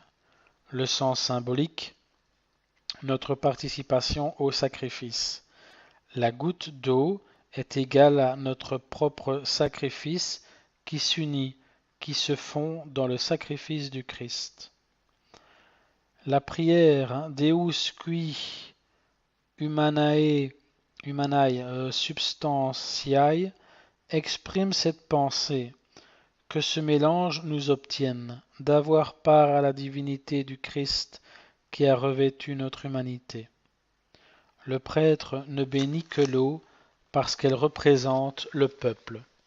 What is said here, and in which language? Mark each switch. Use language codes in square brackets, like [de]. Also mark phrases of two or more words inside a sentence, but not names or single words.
[fr] Le sens symbolique, notre participation au sacrifice. La goutte d'eau est égale à notre propre sacrifice qui s'unit, qui se fond dans le sacrifice du Christ. La prière [la] Deus qui humanae substantiae [fr] exprime cette pensée, que ce mélange nous obtienne, d'avoir part à la divinité du Christ qui a revêtu notre humanité. Le prêtre ne bénit que l'eau parce qu'elle représente le peuple.